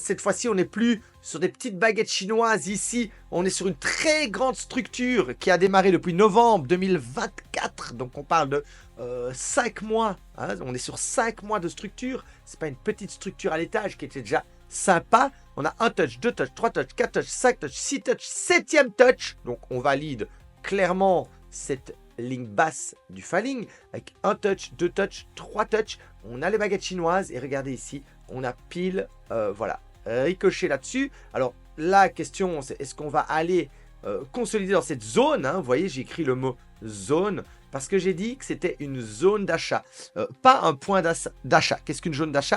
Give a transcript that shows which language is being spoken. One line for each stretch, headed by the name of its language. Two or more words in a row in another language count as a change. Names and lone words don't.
French: Cette fois-ci, on n'est plus sur des petites baguettes chinoises. Ici, on est sur une très grande structure qui a démarré depuis novembre 2024. Donc, on parle de 5 mois. Hein. On est sur 5 mois de structure. Ce n'est pas une petite structure à l'étage qui était déjà sympa. On a un touch, 2 touch, 3 touch, 4 touch, 5 touch, 6 touch, 7e touch. Donc, on valide clairement cette ligne basse du falling avec un touch, 2 touch, 3 touch. On a les baguettes chinoises et regardez ici, on a pile, voilà, ricoché là-dessus. Alors la question, c'est est-ce qu'on va aller consolider dans cette zone, hein, vous voyez, j'ai écrit le mot zone parce que j'ai dit que c'était une zone d'achat, pas un point d'achat. Qu'est-ce qu'une zone d'achat?